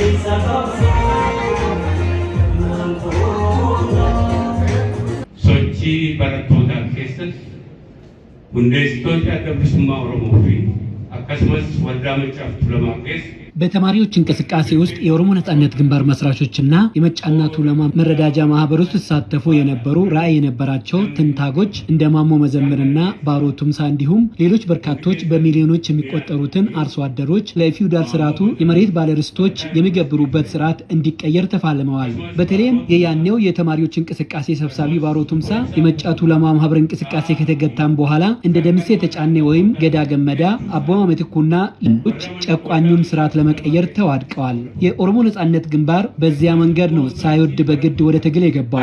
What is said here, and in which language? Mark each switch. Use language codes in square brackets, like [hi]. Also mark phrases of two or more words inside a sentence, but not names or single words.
[om] sochi barattoota keessatti hundeessitoota adda bilisummaa Oromoo fi akkasumas waldaa Maccaa fi Tuulamaa keessa [am] በተማሪዎች እንቅስቃሴ ውስጥ የኦሮሞ ነጻነት ግንባር መስራቾችና የመጫና ቱለማ መረዳጃ ማህበር ውስጥ ተሳተፉ የነበሩ ራዕይ የነበራቸው ትንታጎች እንደ ማሞ መዘምርና ባሮ ቱምሳ እንዲሁም ሌሎች በርካቶች በሚሊዮኖች የሚቆጠሩትን አርሶ አደሮች ለፊውዳል ስርዓቱ የመሬት ባለርስቶች የሚገብሩበት ስርዓት እንዲቀየር ተፋልመዋል። በተለይም የያኔው የተማሪዎች እንቅስቃሴ ሰብሳቢ ባሮ ቱምሳ የመጫ ቱለማ ማህበር እንቅስቃሴ ከተገታም በኋላ እንደ ደምሴ ተጫኔ ወይም ገዳ ገመዳ አቦማ መትኩና ሌሎች ጨቋኙን ስርዓት ለመቀየር ተዋድቀዋል። የኦሮሞ ነጻነት ግንባር በዚያ መንገድ ነው ሳይወድ በግድ ወደ ትግል የገባው።